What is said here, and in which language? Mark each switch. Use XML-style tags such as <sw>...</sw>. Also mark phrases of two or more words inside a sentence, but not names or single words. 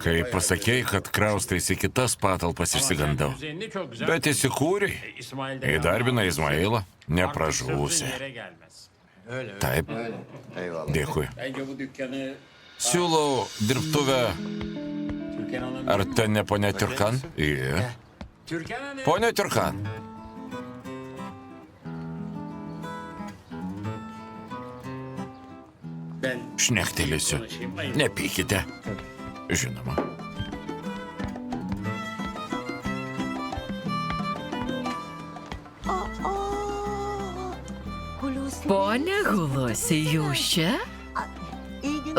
<lt>Kai pasakėjai, kad kraustaisi kitas patalpas, išsigandau. Bet įsikūrei, įdarbina Izmailą, nepražūsi. Taip,</lt> <tr>Eyvallah.</tr> <lt>dėkui.</lt> <tr>Bence bu dükkanı</tr> <lt>Siūlau dirbtuvę.</lt> <tr>Türkan Hanım.</tr> <lt>Ar ten ne ponia Turkan? Ie.</lt> <tr>Türkan Hanım.</tr> <lt>Ponia Turkan.</lt> <tr>Ben</tr> <lt>Šnektelėsiu. Nepykite. Žinoma.</lt> <tr>Hulusi.</tr> <lt>Pone Hulusi, jūs čia?</lt> <tr>İyi günler.</tr>